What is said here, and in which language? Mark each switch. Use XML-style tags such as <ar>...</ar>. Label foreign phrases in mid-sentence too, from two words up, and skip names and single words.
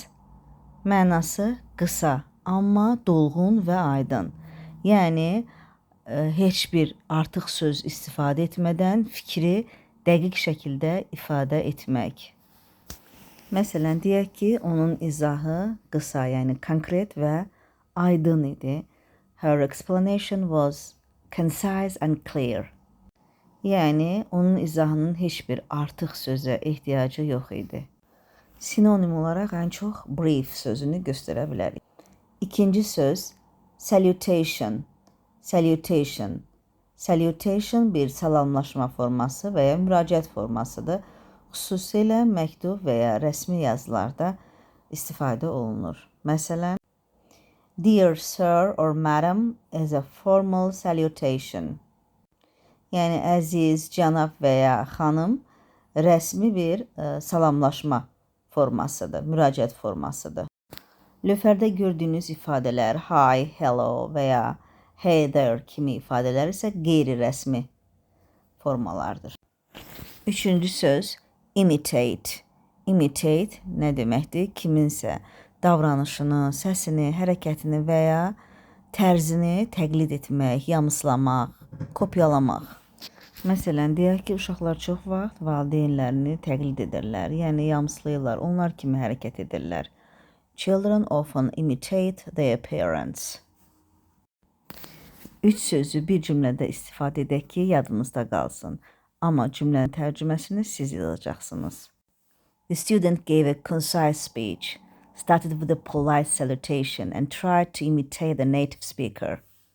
<az>Mənası qısa, amma dolğun və aydın. Yəni heç bir artıq söz istifadə etmədən fikri dəqiq şəkildə ifadə etmək. Məsələn, deyək ki, onun izahı qısa, yəni konkret və aydın idi.</az> <en>Her explanation was concise and clear.</en> <az>Yəni, onun izahının heç bir artıq sözə ehtiyacı yox idi. Sinonim olaraq ən çox brief sözünü göstərə bilərik. İkinci söz salutation. Salutation. Salutation bir salamlaşma forması və ya müraciət formasıdır. Xüsusilə məktub və ya rəsmi yazılarda istifadə olunur. Məsələn,</az> <en>Dear sir or madam is a formal salutation.</en> <az>Yəni, əziz, cənab və ya xanım rəsmi bir salamlaşma formasıdır, müraciət formasıdır. Lövhədə gördüyünüz ifadələr</az> <en>hi, hello</en> <az>və ya</az> <en>hey there</en> <az>kimi ifadələr isə qeyri-rəsmi formalardır. Üçüncü söz imitate. Imitate nə deməkdir? Kiminsə davranışını, səsini, hərəkətini və ya tərzini təqlid etmək, yamıslamaq, kopyalamaq. Məsələn, deyək ki, uşaqlar çox vaxt valideynlərini təqlid edirlər, yəni yamsılayırlar, onlar kimi hərəkət edirlər.</az> <en>Children often imitate their parents.</en> <az>Üç sözü bir cümlədə istifadə edək ki, yadınızda qalsın. Amma cümlənin tərcüməsini siz yazacaqsınız.</az> <en>The student gave a concise speech, started with a polite salutation and tried to imitate the native speaker.</en>